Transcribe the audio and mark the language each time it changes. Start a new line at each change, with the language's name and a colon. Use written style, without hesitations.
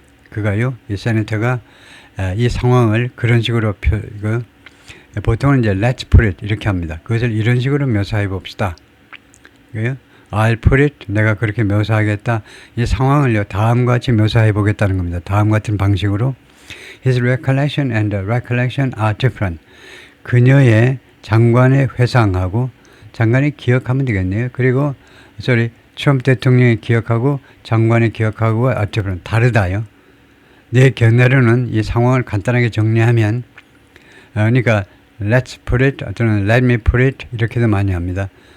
Korean: 그가요 이 세네터가 이 상황을 그런 식으로 보통은 이제
English: let's put it
Korean: 이렇게 합니다. 그것을 이런 식으로 묘사해 봅시다. 그래요?
English: I'll put it
Korean: 내가 그렇게 묘사하겠다. 이 상황을요 다음과 같이 묘사해 보겠다는 겁니다.
English: 다음 같은 방식으로 His recollection and the recollection are different.
Korean: 그녀의 장관의 회상하고 장관이 기억하면 되겠네요. 그리고 트럼프 대통령이 기억하고 장관이 기억하고
English: are different.
Korean: 다르다요. 내 견해로는 이 상황을 간단하게 정리하면 그러니까 let's put it 또는
English: let me put it
Korean: 이렇게도 많이 합니다.